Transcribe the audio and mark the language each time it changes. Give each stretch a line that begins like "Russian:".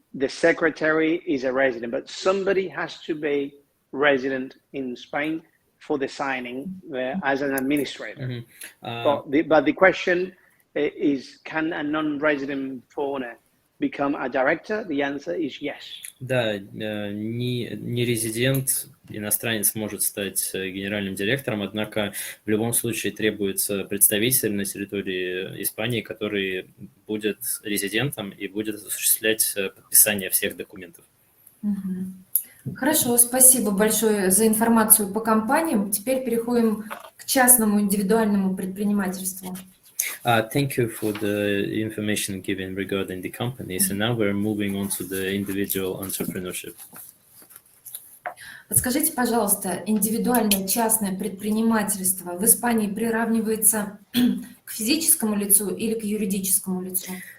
English: the secretary is a resident, but somebody has to be resident in Spain for the signing as an administrator. But the question is, can a non-resident foreigner become a director? The answer is yes.
Russian: Да, не резидент, иностранец может стать генеральным директором, однако в любом случае требуется представитель на территории Испании, который будет резидентом и будет осуществлять подписание всех документов. Хорошо, спасибо большое за информацию по компаниям. Теперь переходим к частному индивидуальному предпринимательству.
English: Thank you for the information given regarding the companies, and now we're moving on to the individual entrepreneurship.
Russian: Подскажите, пожалуйста, индивидуальное частное предпринимательство в Испании приравнивается к физическому лицу или к юридическому лицу?